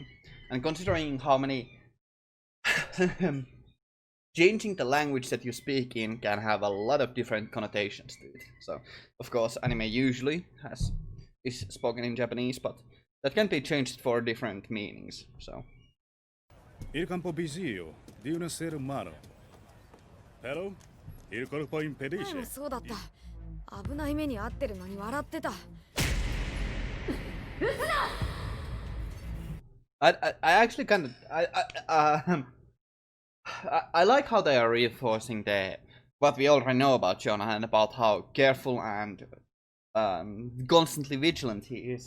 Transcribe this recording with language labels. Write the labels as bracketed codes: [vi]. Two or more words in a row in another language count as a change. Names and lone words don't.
[en] And considering how many changing the language that you speak in can have a lot of different connotations to it. So of course anime usually is spoken in Japanese, but that can be changed for different meanings. So [it] Il campo visio di un essere umano. Però il corpo impedisce. [ja] そうだった。危ない目に遭ってるのに笑ってた。 [en] I actually kind of I like how they are reinforcing what we already know about Jonah and about how careful and constantly vigilant he is.